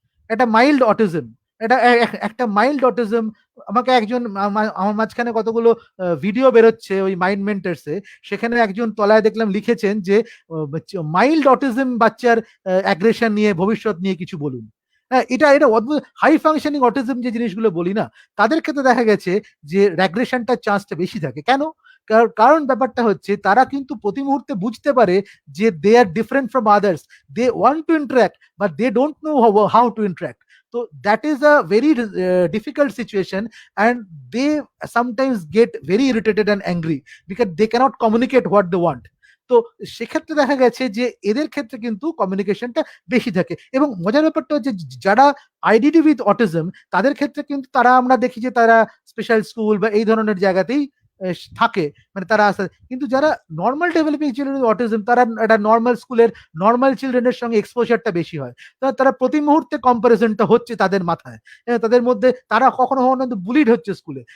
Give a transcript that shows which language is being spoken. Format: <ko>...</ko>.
<bn>একটা mild autism, একটা mild autism, আমাকে একজন আমার মাঝখানে কতগুলো ভিডিও বেরোচ্ছে ওই মাইন্ড মেন্টার্সে, সেখানে একজন তলায় দেখলাম লিখেছেন যে মাইল্ড অটিজম বাচ্চার অ্যাগ্রেশন নিয়ে, ভবিষ্যৎ নিয়ে কিছু বলুন। হ্যাঁ, এটা অদ্ভুত। হাই ফাংশনিং অটিজম যে জিনিসগুলো বলি না, তাদের ক্ষেত্রে দেখা গেছে যে র্যাগ্রেশনটার চান্সটা বেশি থাকে। কেন? কারণ ব্যাপারটা হচ্ছে, তারা কিন্তু প্রতি মুহূর্তে বুঝতে পারে যে</bn> <en>They are different from others, they want to interact but they don't know how to interact. So that is a very difficult situation, and they sometimes get very irritated and angry because they cannot communicate what they want.</en> <bn>তো সেক্ষেত্রে দেখা গেছে যে এদের ক্ষেত্রে কিন্তু কমিউনিকেশনটা বেশি থাকে। এবং মজার ব্যাপারটা হচ্ছে, যারা আইডিডি উইথ অটিজম, তাদের ক্ষেত্রে কিন্তু আমরা দেখি যে তারা স্পেশাল স্কুল বা এই ধরনের জায়গাতেই থাকে, মানে তারা আসে, কিন্তু যারা নর্মাল ডেভেলপিং চিলড্রেন অটিজম, তারা একটা নর্মাল স্কুলের নর্মাল চিলড্রেনের সঙ্গে এক্সপোজারটা বেশি হয়, তারা প্রতি মুহূর্তে কম্পারিজনটা হচ্ছে তাদের মাথায়, তাদের মধ্যে তারা কখনো কখনো বুলিড হচ্ছে স্কুলে।</bn>